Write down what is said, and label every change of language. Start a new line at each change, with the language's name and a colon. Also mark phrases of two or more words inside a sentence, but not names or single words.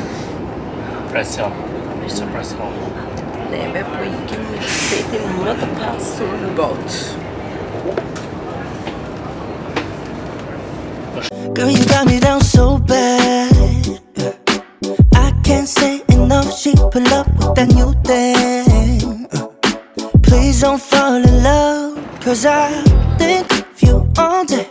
Albanian: Presion, ishte presion. Neve po ikim në shtetin më të pasur në botë.
English: Girl, you got me down so bad. I can't say enough, she pull up with that new thing. Please don't fall in love, cause I think of you all day.